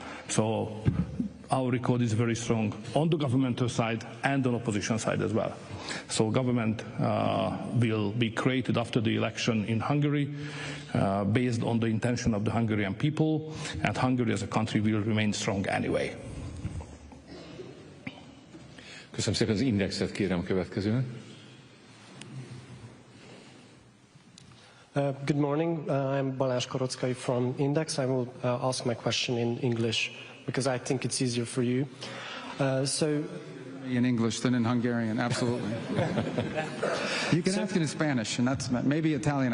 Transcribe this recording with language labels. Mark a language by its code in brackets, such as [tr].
[en] So our record is very strong on the governmental side and on opposition side as well. So government will be created after the election in Hungary based on the intention of the Hungarian people, and Hungary as a country will remain strong anyway. [hu] Köszönöm szépen, az Indexet kérem a következőn. [en] Good morning. I'm Balázs Koroczkai from Index. I will ask my question in English because I think it's easier for you. So in English than in Hungarian, absolutely. You can ask it in Spanish, and that's maybe Italian.